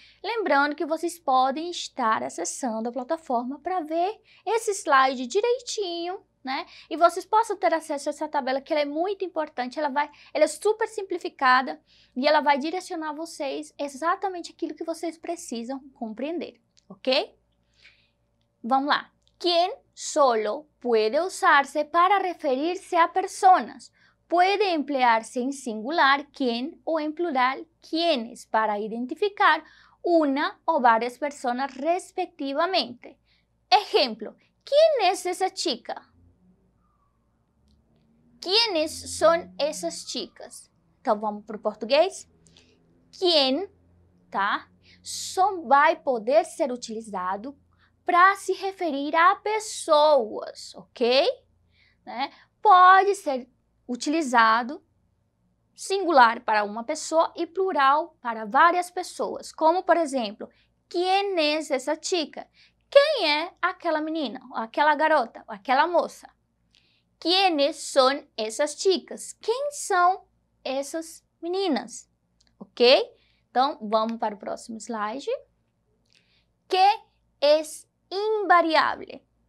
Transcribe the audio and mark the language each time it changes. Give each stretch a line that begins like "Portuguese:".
Portuguese: Lembrando que vocês podem estar acessando a plataforma para ver esse slide direitinho, né? E vocês possam ter acesso a essa tabela, que ela é muito importante, ela é super simplificada e ela vai direcionar vocês exatamente aquilo que vocês precisam compreender, ok? Vamos lá.
Spanish: Quien solo puede usarse para referirse a personas. Puede emplearse en singular, quien, o en plural, quienes, para identificar una o varias personas respectivamente. Ejemplo, ¿quién es esa chica? ¿Quiénes son essas chicas?
Portuguese: Então, vamos para o português. Quem, tá? Só vai poder ser utilizado para se referir a pessoas, ok? Né? Pode ser utilizado singular para uma pessoa e plural para várias pessoas. Como, por exemplo,
Spanish: ¿quién es esa chica?
Portuguese: Quem é aquela menina, aquela garota, aquela moça?
Spanish: ¿Quiénes son esas chicas?
Portuguese: Quem são essas meninas?
Spanish: Ok?
Portuguese: Então, vamos para o próximo slide.
Spanish: Que es invariable.